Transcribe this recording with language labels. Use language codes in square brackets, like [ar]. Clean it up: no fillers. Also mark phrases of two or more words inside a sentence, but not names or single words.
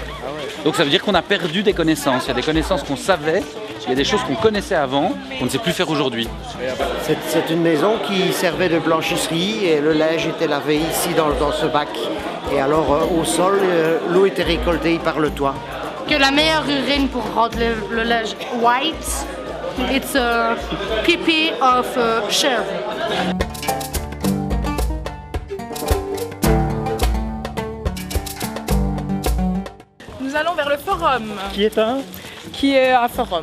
[fr] Donc ça veut dire qu'on a perdu des connaissances. Il y a des connaissances qu'on savait, il y a des choses qu'on connaissait avant, qu'on ne sait plus faire aujourd'hui. C'est une maison qui servait de blanchisserie et le linge était lavé ici dans ce bac. Et alors au sol, l'eau était récoltée par le toit. Que la meilleure urine pour rendre le linge [en] white, it's a pee-pee of shell. [fr] Nous allons vers le forum. Qui est un? Qui est un forum.